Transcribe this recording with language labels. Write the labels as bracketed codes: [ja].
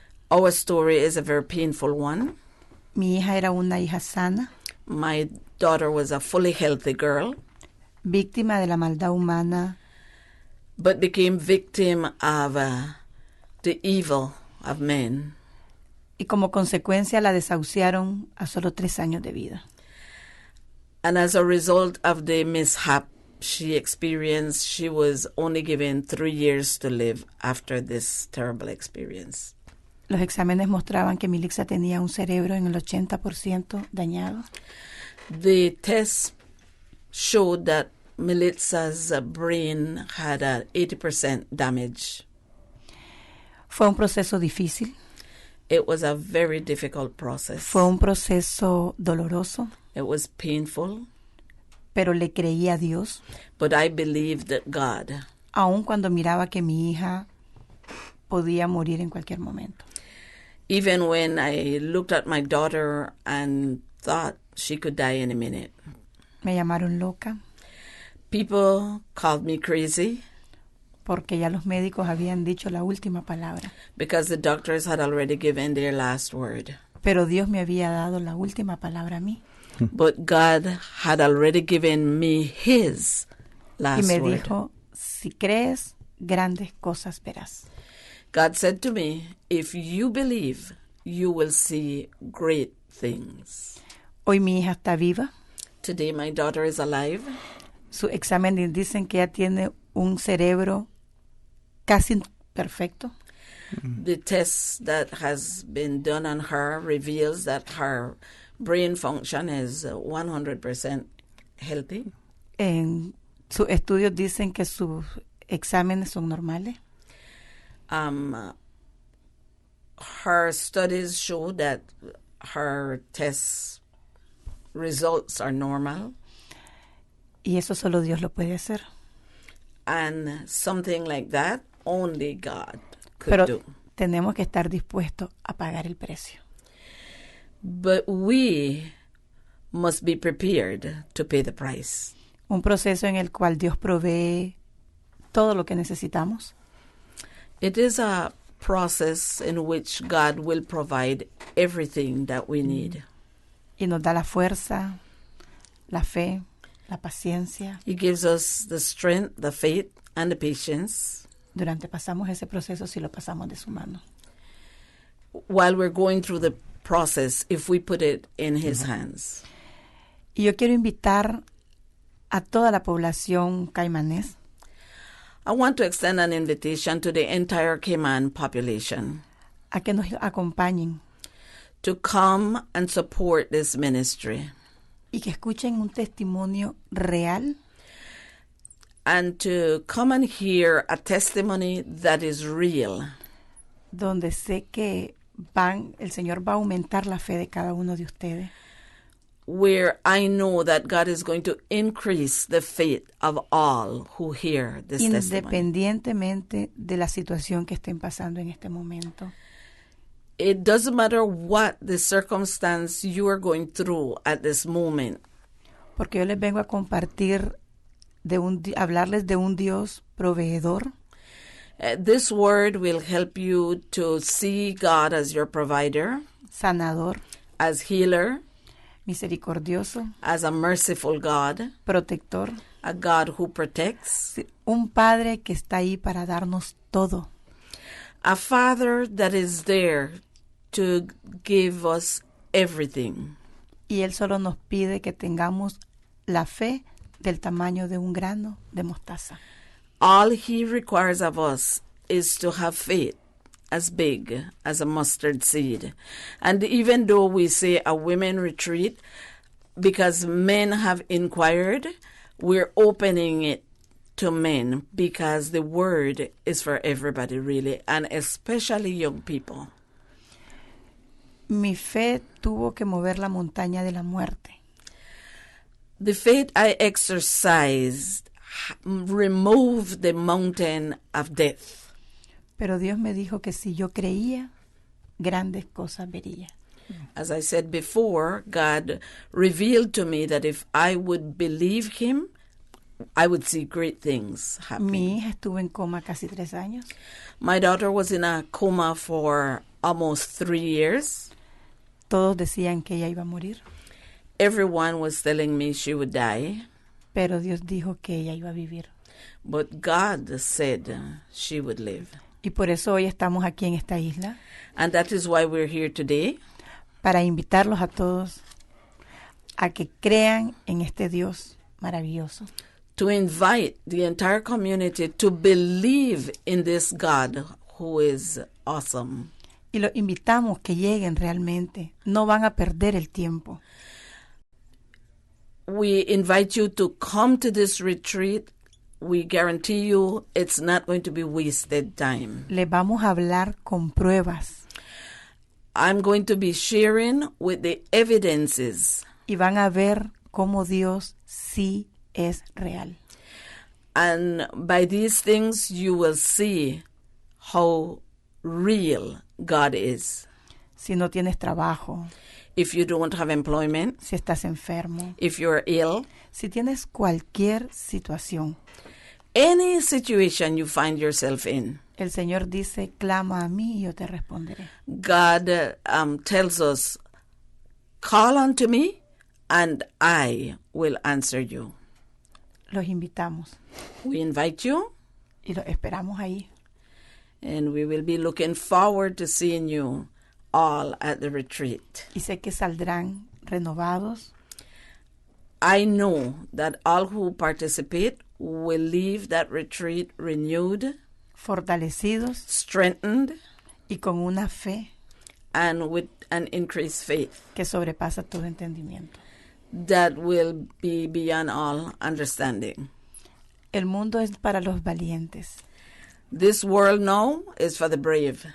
[en] Our story is a very painful one. [es] Mi hija era una hija sana. [en] My daughter was a fully healthy girl. [es] Víctima de la maldad humana. [en] But became victim of the evil of men. [es] Y como consecuencia la desahuciaron a solo 3 años de vida. [en] And as a result of the mishap she experienced, she was only given 3 years to live after this terrible experience. [es] Los exámenes mostraban que Milixa tenía un cerebro en el 80% dañado. [en] The tests showed that Militza's brain had 80% damage. [es] Fue un proceso difícil. [en] It was a very difficult process. [es] Fue un proceso doloroso. [en] It was painful. [es] Pero le creía a Dios. [en] But I believed that God. [es] Aun cuando miraba que mi hija podía morir en cualquier momento. [en] Even when I looked at my daughter and thought she could die any minute. [es] Me llamaron loca. [en] People called me crazy. [es] porque ya los médicos habían dicho la última palabra. [en] Because the doctors had already given their last word. [es] Pero Dios me había dado la última palabra a mí. [en] But God had already given me His last [es] Y me [en] word. [es] dijo, si crees, grandes cosas verás. [en] God said to me, if you believe, you will see great things. [es] Hoy mi hija está viva. [en] Today my daughter is alive. [es] Su examen dicen que ella tiene un cerebro casi perfecto. [en] The test that has been done on her reveals that her brain function is 100% healthy. [es] En sus estudios dicen que sus exámenes son normales. [en] Her studies show that her test results are normal. [es] Y eso solo Dios lo puede hacer. [en] And something like that, only God could [es] Pero [en] do. [es] tenemos que estar dispuestos a pagar el precio. [en] But we must be prepared to pay the price. [es] Un proceso en el cual Dios provee todo lo que necesitamos. [en] It is a process in which God will provide everything that we need. [es] Y nos da la fuerza, la fe, la paciencia. [en] He gives us the strength, the faith, and the patience. [es] Durante pasamos ese proceso, si lo pasamos de su mano. [en] While we're going through the process, if we put it in His hands. [es] Y yo quiero invitar a toda la población caimanés [en] I want to extend an invitation to the entire Cayman population [es] a que nos acompañen [en] to come and support this ministry [es] y que escuchen un testimonio real [en] and to come and hear a testimony that is real, [es] donde sé que el Señor va a aumentar la fe de cada uno de ustedes. [en] where I know that God is going to increase the faith of all who hear this testimony. [es] Independientemente de la situación que estén pasando en este momento. [en] It doesn't matter what the circumstance you are going through at this moment. [es] Porque yo les vengo a compartir, hablarles de un Dios proveedor. [en] This word will help you to see God as your provider, [es] sanador, [en] as healer, [es] misericordioso, [en] as a merciful God, [es] protector, [en] a God who protects, [es] un Padre que está ahí para darnos todo, [en] a Father that is there to give us everything. [es] Y Él solo nos pide que tengamos la fe del tamaño de un grano de mostaza. [en] All He requires of us is to have faith as big as a mustard seed. And even though we say a women retreat, because men have inquired, we're opening it to men because the word is for everybody really, and especially young people. [es] Mi fe tuvo que mover la montaña de la muerte. [en] The faith I exercised removed the mountain of death. [es] Pero Dios me dijo que si yo creía, grandes cosas vería. [en] As I said before, God revealed to me that if I would believe Him, I would see great things happening. [es] Mi hija estuvo en coma casi 3 años. [en] My daughter was in a coma for almost 3 years. [es] Todos decían que ella iba a morir. [en] Everyone was telling me she would die. [es] Pero Dios dijo que ella iba a vivir. [en] But God said she would live. [es] Y por eso hoy estamos aquí en esta isla. [en] And that is why we're here today. [es] Para invitarlos a todos a que crean en este Dios maravilloso. [en] To invite the entire community to believe in this God who is awesome. [es] Y los invitamos que lleguen realmente. No van a perder el tiempo. [en] We invite you to come to this retreat. We guarantee you it's not going to be wasted time. [es] Les vamos a hablar con pruebas. [en] I'm going to be sharing with the evidences. [es] Y van a ver cómo Dios sí es real. [en] And by these things you will see how real God is. [es] Si no tienes trabajo, [en] if you don't have employment, [es] si estás enfermo, [en] if you're ill, [es] si tienes cualquier situación, [en] any situation you find yourself in. [es] El Señor dice, clama a mí y yo te responderé. [en] God tells us, call unto me and I will answer you. [es] Los invitamos. [en] We invite you. [es] Y los esperamos ahí. [en] And we will be looking forward to seeing you all at the retreat. [es] Y sé que saldrán renovados. [en] I know that all who participate will leave that retreat renewed, [es] fortalecidos, [en] strengthened, [es] y con una fe [en] and with an increased faith [es] que sobrepasa todo entendimiento. [en] That will be beyond all understanding. [es] El mundo es para los valientes. [en] This world now is for the brave.